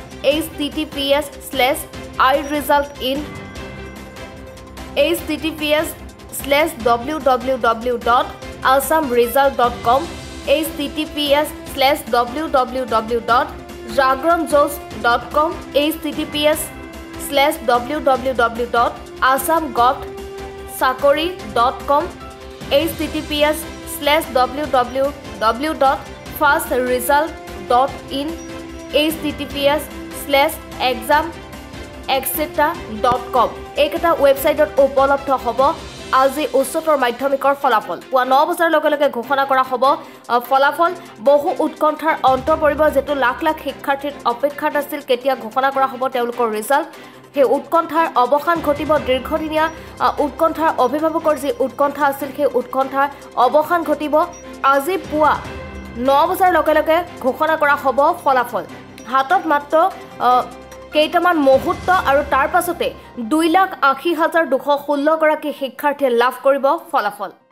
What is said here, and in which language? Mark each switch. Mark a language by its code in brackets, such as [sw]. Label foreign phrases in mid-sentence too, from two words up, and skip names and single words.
[as] https:/iresultin https:/www.assamresult.com https:/www.jagranjos.com https:/www.assamgovsakori.com https:/www.fastresult.in https:/examexcetera.com এইকেইটা ৱেবছাইটত উপলব্ধ হ'ব আজি উচ্চতৰ মাধ্যমিকৰ ফলাফল পুৱা 9 বজাৰ লগে লগে ঘোষণা কৰা হ'ব ফলাফল বহু উৎকণ্ঠাৰ অন্ত পৰিব যেটো লাখ লাখ শিক্ষাৰ্থীৰ অপেক্ষাত আছিল কেতিয়া ঘোষণা কৰা হ'ব তেওঁলোকৰ ৰিজাল্ট হে উৎকণ্ঠাৰ অৱসান ঘটিব দীৰ্ঘদিনীয়া উৎকণ্ঠাৰ অভিভাৱকৰ যি উৎকণ্ঠা আছিল সেই উৎকণ্ঠাৰ অৱসান ঘটিব আজি পুৱা 9 বজাৰ লগে লগে ঘোষণা কৰা হ'ব ফলাফল হাতত মাত্ৰ কেইটামান মুহূৰ্ত আৰু তাৰ পাছতে 2,80,216 গৰাকী শিক্ষাৰ্থীয়ে লাভ কৰিব ফলাফল